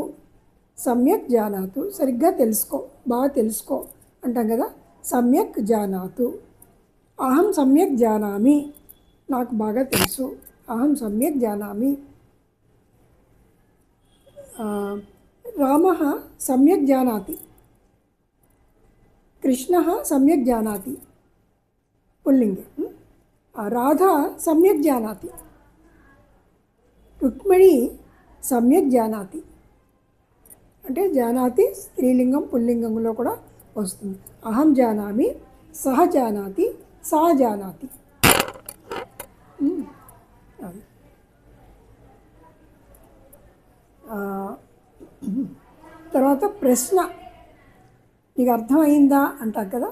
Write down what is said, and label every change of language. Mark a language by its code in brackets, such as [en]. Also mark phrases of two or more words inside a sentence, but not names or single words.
[sa] సమ్యక్ జానాతు [te] సరిగ్గా తెలుసుకో, బాగా తెలుసుకో అంటాం కదా, [sa] సమ్యక్ జానాతు. అహం సమ్యక్ జానామి. [te] నాకు బాగా తెలుసు. [sa] అహం సమ్యక్ జానామి. రామः సమ్యక్ జానాతి. కృష్ణः సమ్యక్ జానాతి. पुल्लिङ्गे। राधा सम्यक् जानाति, रुक्मिणी सम्यक् जानाति [te] అంటే జానాతి స్త్రీలింగం పుల్లింగంలో కూడా వస్తుంది. [sa] అహం జానామి, సహ జానాతి, సా జానాతి. [te] అది తర్వాత ప్రశ్న నీకు అర్థమైందా అంటారు కదా.